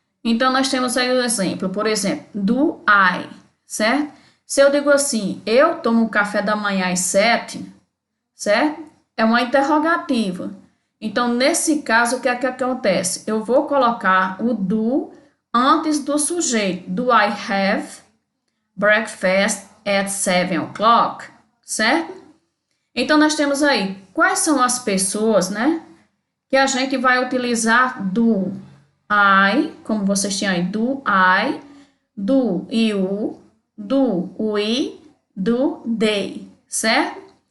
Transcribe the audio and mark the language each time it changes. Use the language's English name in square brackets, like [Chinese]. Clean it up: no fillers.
[Portuguese] Então, nós temos aí o exemplo, por exemplo, [English] do I, [Portuguese] certo? Se eu digo assim, eu tomo café da manhã às 7, certo? É uma interrogativa. Então, nesse caso, o que é que acontece? Eu vou colocar o do antes do sujeito. [English] Do I have breakfast at 7 o'clock, certo? [Portuguese] Então, nós temos aí, quais são as pessoas, né, que a gente vai utilizar [English] do I, [Portuguese] como vocês tinham aí, [English] do I, do you, do we, do they, [Portuguese] certo?